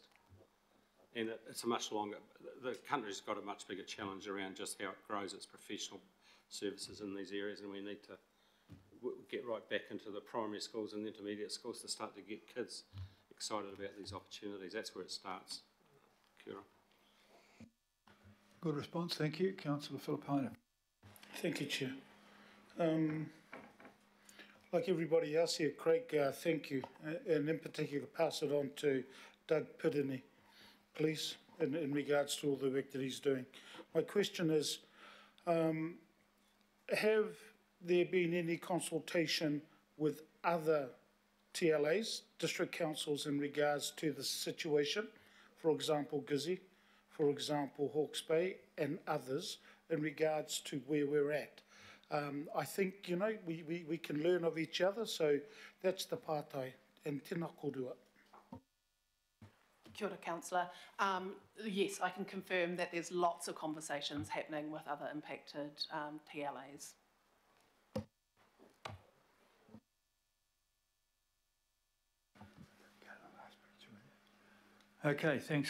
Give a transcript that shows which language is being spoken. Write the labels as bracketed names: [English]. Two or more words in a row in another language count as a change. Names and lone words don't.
[English] And it's a much longer, the country's got a much bigger challenge around just how it grows its professional services in these areas, and we need to get right back into the primary schools and the intermediate schools to start to get kids excited about these opportunities. That's where it starts. [Māori] Kia ora. [English] Good response, thank you. Councillor Filipino. Thank you, Chair. Like everybody else here, Craig, thank you, and in particular pass it on to Doug Pittini, please, in regards to all the work that he's doing. My question is, have there been any consultation with other TLAs, district councils, in regards to the situation? For example, Gizzy, for example, Hawke's Bay, and others, in regards to where we're at. I think, we can learn of each other, so that's the pātai, and [Māori] tēnā korua. Kia ora, [English] Councillor. Yes, I can confirm that there's lots of conversations happening with other impacted TLAs. Okay, thanks.